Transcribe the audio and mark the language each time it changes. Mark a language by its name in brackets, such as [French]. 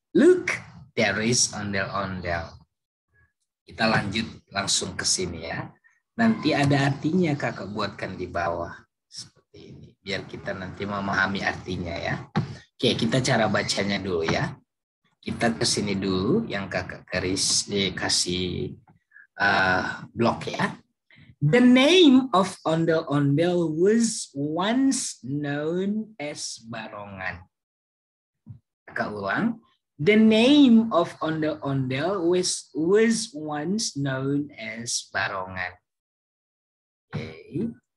[English] Look, there is ondel-ondel. [Indonesian] Kita lanjut langsung ke sini ya. Nanti ada artinya kakak buatkan di bawah seperti ini biar kita nanti memahami artinya ya. Oke, kita cara bacanya dulu ya. Kita ke sini dulu, yang kakak garis dikasih blok ya. [English] The name of ondel-ondel was once known as Barongan. [Indonesian] Kakak ulang. [English] The name of ondel-ondel was once known as Barongan. Oke.